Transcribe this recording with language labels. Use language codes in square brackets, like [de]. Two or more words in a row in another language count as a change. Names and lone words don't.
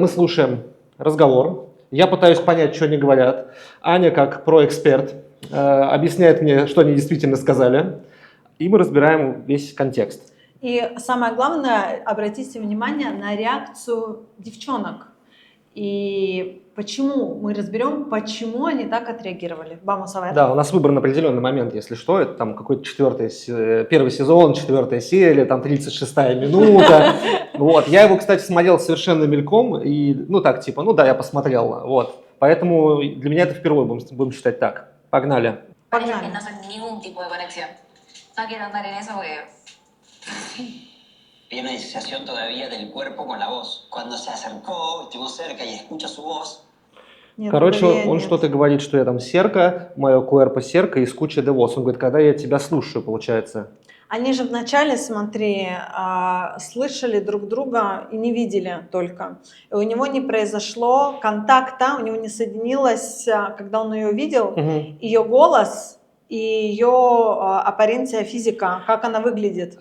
[ru] Мы слушаем разговор, я пытаюсь понять, что они говорят, Аня, как проэксперт, объясняет мне, что они действительно сказали, и мы разбираем весь контекст. И самое главное, обратите внимание на реакцию девчонок. И мы разберем, почему они так отреагировали. [es] Vamos a ver. [ru] Да, у нас выбор на определенный момент, если что, это там какой-то первый сезон, 4-я серия, там 36-я минута. Вот. Я его, кстати, смотрел совершенно мельком, и, я посмотрел. Вот. Поэтому для меня это впервые, будем считать так. Погнали. Погнали. [es] Hay una disociación todavía del cuerpo con la voz. Cuando se acercó, estuvo cerca y escucha su voz. [ru] Короче, он что-то говорит, что я там серка, мое [es] cuerpo cerca, [ru] из [es] escuché de voz. [ru] Он говорит, когда я тебя слушаю, получается. Они же вначале, смотри, слышали друг друга и не видели только. И у него не произошло контакта, у него не соединилось, когда он ее видел, ее голос и ее [es] apariencia física, [ru] как она выглядит.